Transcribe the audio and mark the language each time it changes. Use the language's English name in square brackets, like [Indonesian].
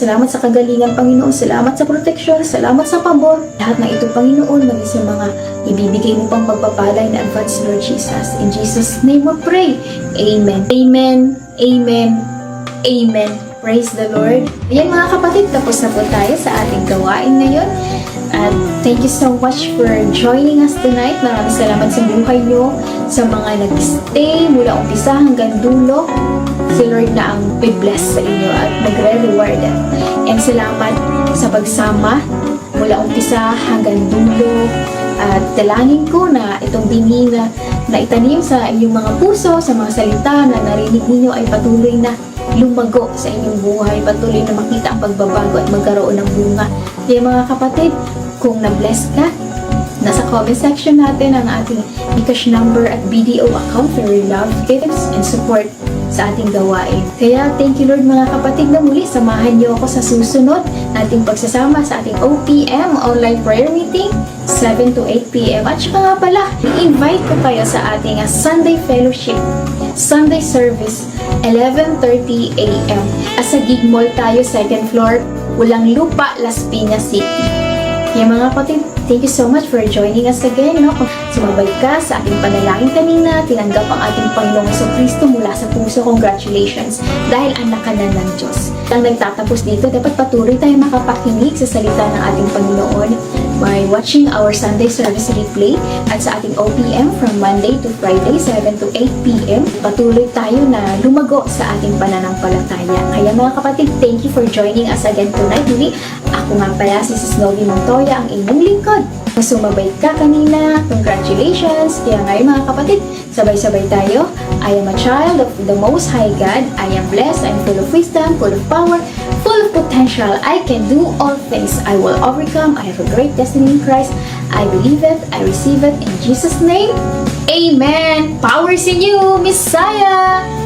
[Filipino] Salamat sa kagalingan, Panginoon. Salamat sa proteksyon, salamat sa pabor. Lahat ng ito, Panginoon, maging sa mga ibibigay mo pang pagpapala [English] in advance, Lord Jesus. In Jesus' name we pray. Amen. Amen. Amen. Amen. Praise the Lord. [Filipino] Ayan mga kapatid, tapos na po tayo sa ating gawain ngayon. [English] At thank you so much for joining us tonight. [Filipino] Maraming salamat sa buhay nyo, sa mga nag-stay mula umpisa hanggang dulo. Si Lord na ang be-bless sa inyo at magre-reward. And salamat sa pagsama mula umpisa hanggang dulo. At dalangin ko na itong binhi na itanim sa inyong mga puso, sa mga salita na narinig ninyo ay patuloy na lumago sa inyong buhay, patuloy na makita ang pagbabago at magkaroon ng bunga. Kaya mga kapatid, kung na-bless ka, nasa comment section natin ang ating Gcash number at BDO account [English] for your love, gifts, and support [Filipino] sa ating gawain. Kaya [English] thank you, Lord, [Filipino] mga kapatid, na muli samahan niyo ako sa susunod nating pagsasama sa ating OPM online prayer meeting 7 to 8 p.m. At saka nga pala, i-invite ko kayo sa ating Sunday Fellowship, Sunday Service, 11:30 a.m. Sa Gig Mall tayo, 2nd floor, Ulang Lupa, Las Piñas City. Kaya mga kapatid, [English] thank you so much for joining us again. [Filipino] No? Kung sumabay ka sa ating panalangin kanina, tinanggap ang ating Panginoong Jesucristo mula sa puso, congratulations, dahil anak ka na ng Diyos. Ang nagtatapos dito, dapat patuloy tayo makapakinig sa salita ng ating Panginoon. [English] by watching our Sunday service replay [Filipino] at sa ating OPM [English] from Monday to Friday, 7 to 8 p.m. [Filipino] Patuloy tayo na lumago sa ating pananampalataya. Kaya mga kapatid, [English] thank you for joining us again tonight. [Filipino] Muli, ako nga pala si Sis Novi Montoya, ang inyong lingkod. Kung sumabay ka kanina, congratulations! Kaya ngayon mga kapatid, sabay-sabay tayo. [English] I am a child of the Most High God. I am blessed. I am full of wisdom, full of power, full of potential. I can do all things. I will overcome. I have a great destiny in Christ. I believe it. I receive it. In Jesus' name, Amen! Powers in you, Messiah!